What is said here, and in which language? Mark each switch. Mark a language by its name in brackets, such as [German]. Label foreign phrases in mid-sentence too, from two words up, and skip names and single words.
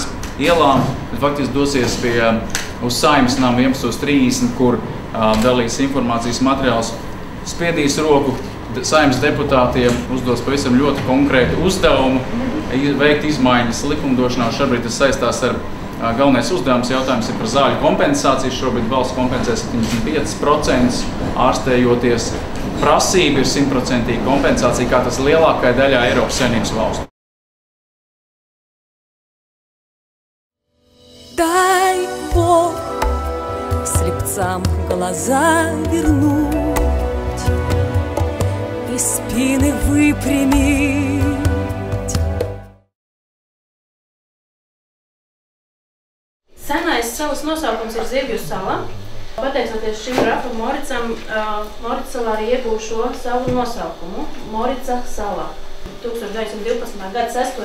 [Latvian] ielām, bet faktiski dosies uz Saeimas namu 11:30, kur dalīs informācijas materiāls, spiedīs roku Saeimas deputātiem, uzdos pavisam ļoti konkrētu uzdevumu, veikt izmaiņas likumdošanā. Šobrīd tas saistās ar galvenais uzdevums jautājums ir par zāļu kompensāciju. Šobrīd valsts kompensē 75%, ārstējoties. Prasība ir 100% kompensācija, kā tas lielākai daļā Eiropas Savienības valstu. [Russian] Дай Бог слепцам глаза вернуть и спины выпрямить. [Latvian] Senais salas nosaukums ir Zivju sala. Pateicoties šim grafam Moricam, Morica salā arī iegūst šo savu nosaukumu – Morica sala. 1912. gada 6.